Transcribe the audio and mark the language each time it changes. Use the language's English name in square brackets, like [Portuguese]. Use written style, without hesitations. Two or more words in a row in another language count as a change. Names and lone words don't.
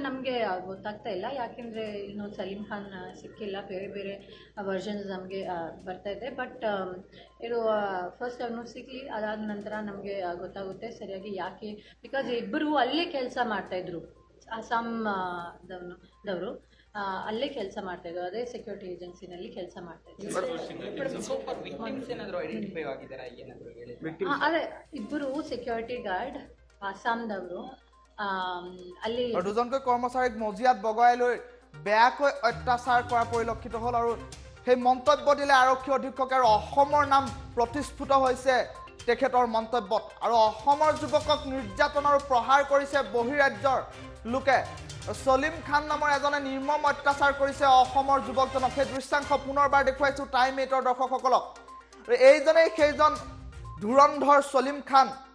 [Kannada] ನಮಗೆ ಗೊತ್ತಾಗ್ತಾ ಇಲ್ಲ ಯಾಕೆಂದರೆ ಇನ್ನು ಸಲೀಂ ಖಾನ್ ಸಿಕ್ಕಿಲ್ಲ ಬೇರೆ ಬೇರೆ ವರ್ಷನ್ಸ್ ನಮಗೆ ಬರ್ತಾ ಇದೆ ಬಟ್ ಇದು ಫಸ್ಟ್ ಅವನು ಸಿಗಲಿ ಅದಾದ ನಂತರ ನಮಗೆ ಗೊತ್ತಾಗುತ್ತೆ ಸರಿಯಾಗಿ ಯಾಕೆ ಬಿಕಾಸ್ ಇಬ್ಬರು ಅಲ್ಲೇ ಕೆಲಸ ಮಾಡ್ತಾಯಿದ್ರು ಅಸ್ಸಾಂದವರು ಅಲ್ಲೇ ಕೆಲಸ ಮಾಡ್ತಾಯಿದ್ರು ಅದೇ [English] security agencyನಲ್ಲಿ [Kannada] ಕೆಲಸ ಮಾಡ್ತಾಯಿದ್ರು ಅದೇ ಇಬ್ಬರು [English] security guard [Kannada] আসামদವರು ಅಲ್ಲಿ [Assamese] দুজনকৈ কৰ্মচাৰীক মজিয়াত বগাই লৈ বেয়াকৈ অত্যাচাৰ কৰা পৰিলক্ষিত হ'ল আৰু সেই মন্তব্য দিলে আৰক্ষী অধীক্ষক আৰু অসমৰ নাম প্ৰতিস্ফুট হৈছে তেখেতৰ মন্তব্যত আৰু অসমৰ যুৱকক নিৰ্যাতন আৰু প্ৰহাৰ কৰিছে বহিৰাজ্যৰ লোকে সলিম খান নামৰ এজনে নিৰ্মম অত্যাচাৰ কৰিছে অসমৰ যুৱকজনক সেই দৃশ্যাংশ পুনৰবাৰ দেখুৱাইছো টাইম 8ৰ দৰ্শকসকলক এইজনেই সেইজন ধুৰন্ধৰ সলিম খান